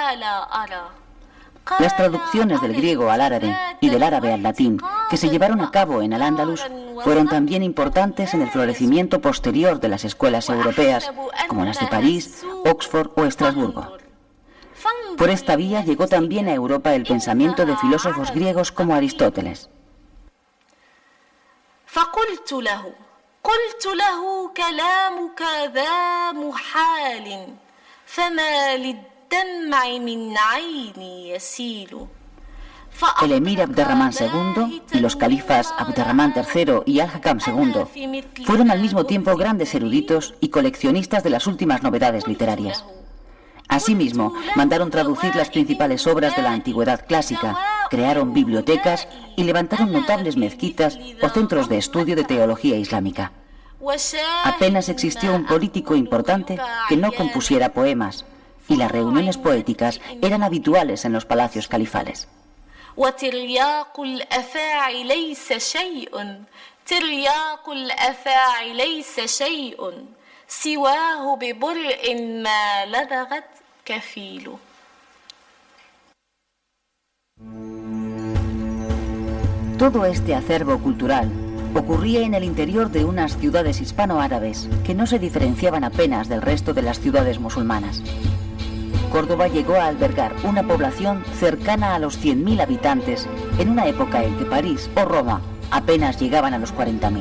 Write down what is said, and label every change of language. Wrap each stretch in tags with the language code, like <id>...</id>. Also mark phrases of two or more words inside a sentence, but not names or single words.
<es>Las traducciones del griego al árabe y del árabe al latín que se llevaron a cabo en Al-Ándalus fueron también importantes en el florecimiento posterior de las escuelas europeas, como las de París, Oxford o Estrasburgo. Por esta vía llegó también a Europa el pensamiento de filósofos griegos como Aristóteles.</es> <ar>قلت له كلامك ذا محال فما للدمع من عيني يسيل.</ar> <es>El emir Abderramán II y los califas Abderramán III y Al-Hakam II fueron al mismo tiempo grandes eruditos y coleccionistas de las últimas novedades literarias. Asimismo, mandaron traducir las principales obras de la antigüedad clásica, crearon bibliotecas y levantaron notables mezquitas o centros de estudio de teología islámica. Apenas existió un político importante que no compusiera poemas, y las reuniones poéticas eran habituales en los palacios califales.</es> <ar>وترياق الأفاعي ليس شيء ترياق الأفاعي ليس شيء سواه ببرء ما لدغت كفيل.</ar> <es>Todo este acervo cultural ocurría en el interior de unas ciudades hispano-árabes que no se diferenciaban apenas del resto de las ciudades musulmanas. Córdoba llegó a albergar una población cercana a los 100.000 habitantes en una época en que París o Roma apenas llegaban a los 40.000.</es>